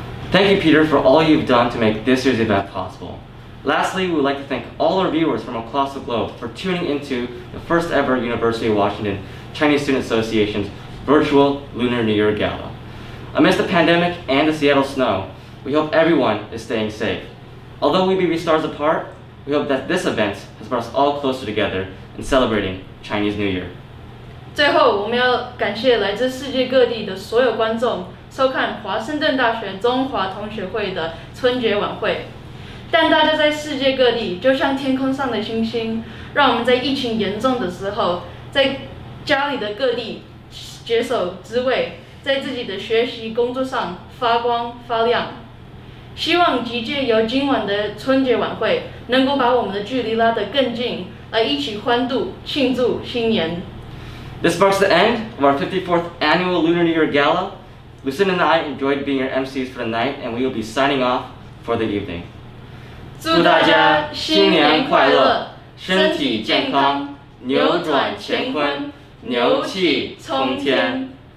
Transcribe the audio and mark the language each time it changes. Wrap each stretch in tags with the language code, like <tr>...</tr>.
<en>Thank you, Peter, for all you've done to make this year's event possible. Lastly, we would like to thank all our viewers from across the globe for tuning into the first ever University of Washington Chinese Student Association's virtual Lunar New Year Gala. Amidst the pandemic and the Seattle snow, we hope everyone is staying safe. Although we may be stars apart, we hope that this event has brought us all closer together in celebrating Chinese New Year.</en> <zh>最后，我们要感谢来自世界各地的所有观众收看华盛顿大学中华同学会的春节晚会。但大家在世界各地，就像天空上的星星，让我们在疫情严重的时候，在家里的各地解手之位，在自己的学习工作上发光发亮。希望即借由今晚的春节晚会，能够把我们的距离拉得更近，来一起欢度庆祝新年。</zh> <en>This marks the end of our 54th annual Lunar New Year Gala. Lucinda and I enjoyed being your MCs for the night, and we will be signing off for the evening.</en> <zh>祝大家新年快乐，身体健康，扭转乾坤，牛气冲天。</zh>